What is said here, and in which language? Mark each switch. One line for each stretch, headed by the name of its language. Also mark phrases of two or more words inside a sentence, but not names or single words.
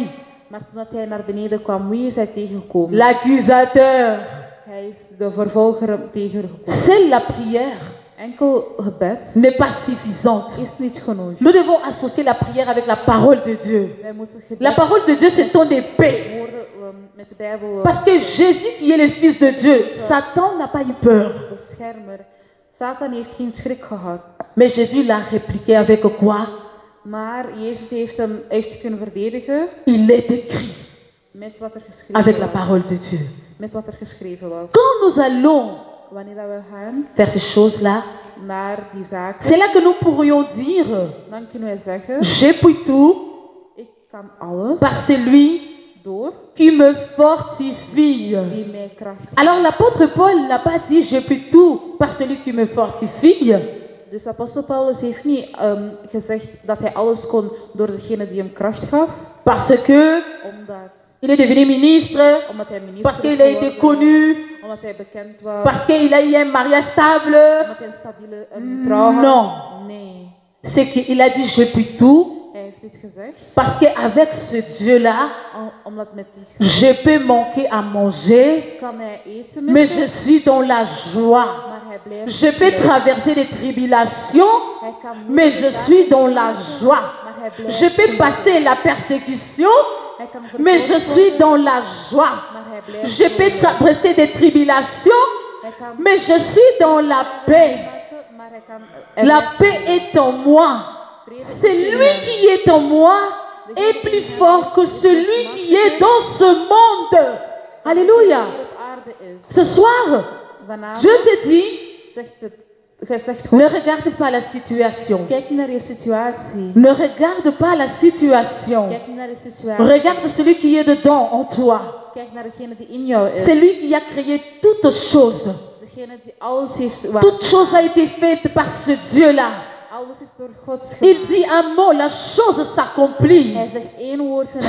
Dutch: Maar toen hij naar beneden kwam, wie is hij tegengekomen?
French: L'accusateur.
Dutch: Hij is de vervolger tegengekomen.
French: C'est la prière.
Dutch: Enkel gebed
French: N'est pas suffisante.
Dutch: is niet genoeg.
French: Nous devons associer la prière avec la parole de Dieu.
Dutch: Wij moeten
French: La
Dutch: gebed
French: parole de Dieu, c'est ton épée.
Dutch: horen met de Bijbel
French: Parce que Jésus, qui est le Fils de Dieu, Satan n'a pas eu peur.
Dutch: beschermer. Satan heeft geen schrik gehad.
French: Mais Jésus l'a répliqué avec quoi?
Dutch: Maar Jezus heeft zich kunnen verdedigen
French: Il est écrit
Dutch: met wat er geschreven
French: avec la
Dutch: was.
French: parole de Dieu.
Dutch: Met wat er geschreven was.
French: Quand nous allons
Dutch: Wanneer dat we gaan
French: faire ces choses-là,
Dutch: naar die zaken,
French: c'est là que nous pourrions dire,
Dutch: dan kunnen wij zeggen,
French: je puis tout
Dutch: ik kan alles
French: par celui
Dutch: door
French: qui me fortifie.
Dutch: die mij kracht geeft.
French: Alors l'apôtre Paul n'a pas dit, je puis tout par celui qui me fortifie.
Dutch: Dus apostel Paulus heeft niet gezegd dat hij alles kon door degene die hem kracht gaf,
French: Parce que il est devenu ministre,
Dutch: omdat hij minister
French: parce
Dutch: is
French: qu'il a été
Dutch: geworden,
French: connu,
Dutch: omdat hij bekend was,
French: parce qu'il a eu un mariage stable.
Dutch: omdat hij een stabiele trouw had.
French: Non.
Dutch: Nee,
French: C'est qu'il a dit, je puis tout,
Dutch: hij heeft dit gezegd
French: parce qu'avec ce Dieu-là,
Dutch: omdat met die
French: je peux manquer à manger,
Dutch: kan hij eten
French: mais
Dutch: met
French: je suis dans la joie.
Dutch: maar hij blijft
French: Je peux
Dutch: blij.
French: traverser des tribulations,
Dutch: Hij kan
French: mais je suis dans la joie.
Dutch: maar hij blijft
French: Je peux
Dutch: blij.
French: passer la persécution,
Dutch: Hij kan
French: mais je
Dutch: vervolgd
French: suis
Dutch: worden,
French: dans la joie.
Dutch: maar hij blijft
French: Je peux
Dutch: blij.
French: traverser des tribulations,
Dutch: Hij kan
French: mais je suis dans la paix.
Dutch: maken, maar hij kan
French: La paix est en moi. Celui qui est en moi est plus fort que celui qui est dans ce monde. Alléluia.
Dutch: op aarde is.
French: Ce soir,
Dutch: Vanavond
French: Dieu te dit,
Dutch: zegt God,
French: ne regarde pas la situation.
Dutch: kijk niet naar je situatie.
French: Ne regarde pas la situation.
Dutch: Kijk niet naar je situatie.
French: Regarde celui qui est dedans en toi.
Dutch: Kijk naar degene die in jou is.
French: C'est lui qui a créé toutes choses.
Dutch: Degene die alles heeft.
French: Toute chose a été faite par ce Dieu-là.
Dutch: Alles is door God
French: Il
Dutch: gemaakt.
French: dit un mot, la chose s'accomplit.
Dutch: Hij zegt één woord en het